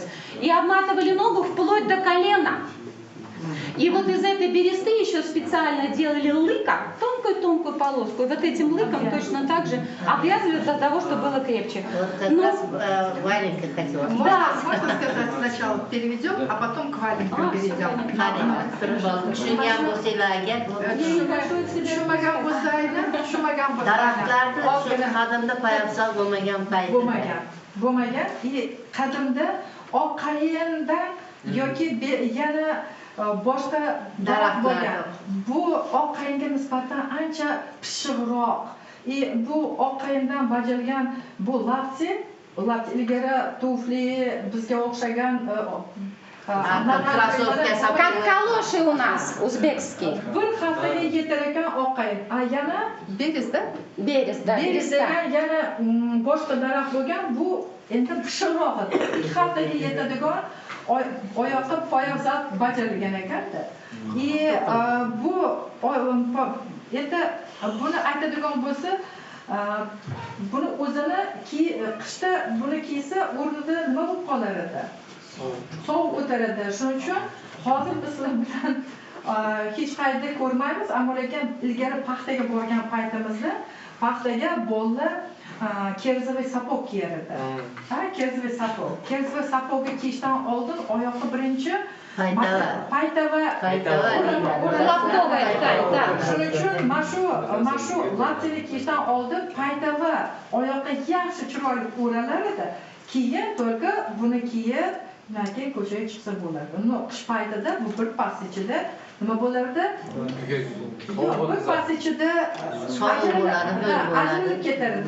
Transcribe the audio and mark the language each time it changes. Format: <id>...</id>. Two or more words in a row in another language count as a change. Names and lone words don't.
<ru>И обматывали ногу вплоть до колена. И вот из этой бересты еще специально делали лыка, тонкую-тонкую полоску. И вот этим лыком точно так же обвязывали для того, чтобы было крепче. Вот как Ну, раз Валенька хотела. Да. Можно сказать, сначала переведем, а потом к валенкам перейдем.</ru> <uz>Tushungan bo'lsanglar agar Tushunmagan bo'lsanglar. daraxtlarni shu qadimda poyabzal bo'lmagan payti. Bo'lmagan. Qadimda oq qayindan yoki yana boshqa daraxt bo'lgan. Bu oq qayinga nisbatan ancha pishiqroq. Bu oq qayindan bajarilgan bu lapti ilgari tufli bizga o'xshagan</uz> <ru>как калоши у нас, узбекские.</ru> <uz>bir haftaga yetar ekan oq qayin. Yana berezda?</uz> <ru>Берез, да, Berez береста.</ru> <uz>degan yana boshqa daraxt bo'lgan. Bu endi pishiqroq. 2 haftaga yetadigan oyoqqa poyabzal bajarilgan ekanda. Bu endi buni aytadigan bo'lsa, buni o'zini qishda buni kiysa o'rnida nima bo'lib qolar edi? Sovuq o'taradi. Shuning uchun hozir bizlar bilan hech qayerda ko'rmaymiz, ammo lekin ilgari paxtaga borgan paytimizda paxtaga bolalar</uz> <ru>кирзовый сапог</ru> <uz>kiyar edi.</uz> <ru>кирзовый сапог. кирзовый сапогни</ru> <uz>kiyishdan oldin oyoqqa birinchi paytava</uz> <ru>Лаптовая ткань, да.</ru> <uz>Shuning uchun mana shu laptini kiyishdan oldin paytava oyoqqa yaxshi chiroyli o'ralar edi. Keyin только buni kiyib, keyin ko'chaga chiqsa bo'ladi. Qish paytida bu bir pas ichida nima bo'lardi? Bir pas ichida ajralib ketar edi.</uz>